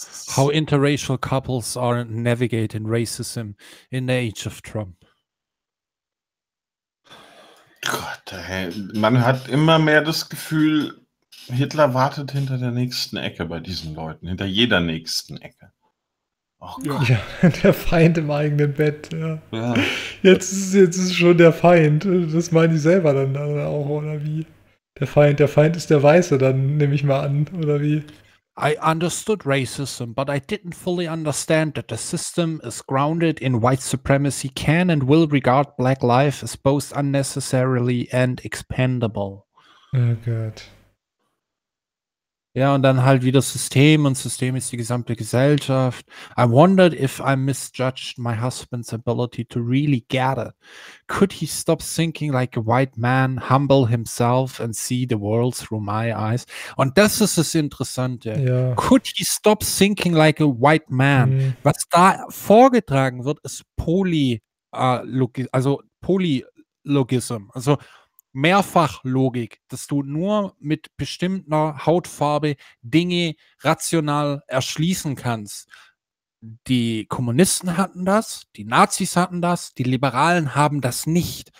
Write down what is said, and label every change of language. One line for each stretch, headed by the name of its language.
English: How interracial couples are navigating racism in the age of Trump.
German: Gott, man hat immer mehr das Gefühl, Hitler wartet hinter der nächsten Ecke bei diesen Leuten, hinter jeder nächsten Ecke. Oh Gott. Ja, der Feind im eigenen Bett. Ja. Ja. Jetzt ist schon der Feind. Das meinen die selber dann auch, oder wie? Der Feind ist der Weiße, dann nehme ich mal an, oder wie?
English: I understood racism, but I didn't fully understand that the system is grounded in white supremacy, can and will regard black life as both unnecessarily and expendable.
German: Oh Gott. Ja, und dann halt wieder System, und System ist die gesamte Gesellschaft.
English: I wondered if I misjudged my husband's ability to really get it. Could he stop thinking like a white man, humble himself and see the world through my eyes?
German: Und das ist das Interessante. Ja.
English: Could he stop thinking like a white man? Mhm.
German: Was da vorgetragen wird, ist Polylogism, also Mehrfachlogik, dass du nur mit bestimmter Hautfarbe Dinge rational erschließen kannst. Die Kommunisten hatten das, die Nazis hatten das, die Liberalen haben das nicht.